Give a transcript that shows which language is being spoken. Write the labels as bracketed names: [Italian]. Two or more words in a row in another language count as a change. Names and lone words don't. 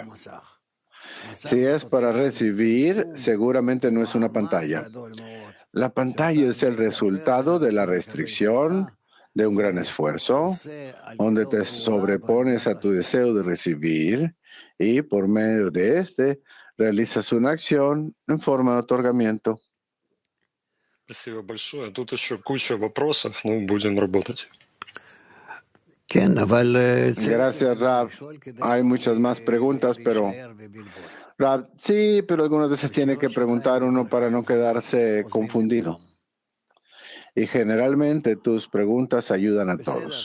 [Spanish] Si es para recibir, seguramente no es una pantalla. La pantalla es el resultado de la restricción de un gran esfuerzo, donde te sobrepones a tu deseo de recibir y por medio de este realizas una acción en forma de otorgamiento. [Russian] Спасибо большое. Тут еще куча вопросов, но будем работать. [Spanish] Gracias, Rab. Hay muchas más preguntas, pero Rab, sí, pero algunas veces tiene que preguntar uno para no quedarse confundido. Y generalmente tus preguntas ayudan a todos.